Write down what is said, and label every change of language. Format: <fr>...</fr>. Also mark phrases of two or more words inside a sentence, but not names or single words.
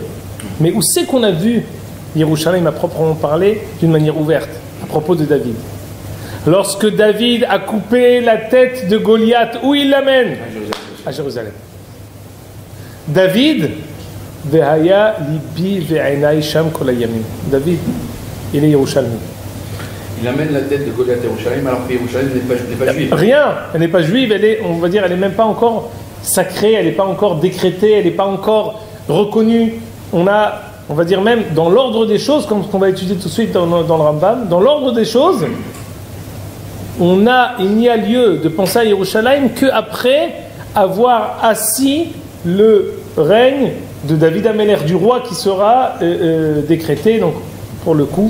<fr>Mais où c'est qu'on a vu Yerushalayim à proprement parler d'une manière ouverte, à propos de David? Lorsque David a coupé la tête de Goliath, où il l'amène? À Jérusalem. David,</fr> <he>והיה ליבי ועיני שם כל הימים.</he> <fr>David, il est Yerushalmi. Il amène la tête de Goliath à Yerushalayim alors que Yerushalayim n'est pas juive. Rien, elle n'est pas juive, elle est, on va dire, elle n'est même pas encore sacrée, elle n'est pas encore décrétée, elle n'est pas encore reconnue. On va dire même dans l'ordre des choses, comme ce qu'on va étudier tout de suite dans le Rambam, dans l'ordre des choses, il n'y a lieu de penser à Yerushalayim qu'après avoir assis le règne de David Améler, du roi qui sera décrété, donc pour le coup.</fr>